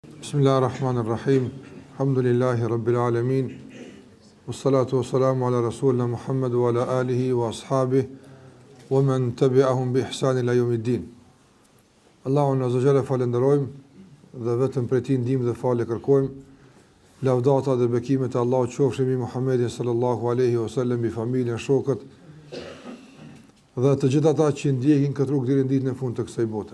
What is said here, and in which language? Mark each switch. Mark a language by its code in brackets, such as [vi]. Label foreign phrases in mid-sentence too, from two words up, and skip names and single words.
[ar] بسم الله الرحمن الرحيم. الحمد لله رب العالمين. والصلاة والسلام على رسولنا محمد وعلى آله وأصحابه ومن تبعهم بإحسان إلى يوم الدين. [sq] Allahun [ar] عز وجل [sq] falenderojmë dhe vetëm prej tij ndihmë dhe falë kërkojmë. Lavdata dhe bekimet e Allahut qofshin mbi Muhammedin [ar] صلى الله عليه وسلم, [sq] mbi familjen, shokët dhe të gjithë ata që ndjekin këtë rrugë deri në ditën e fundit të kësaj bote.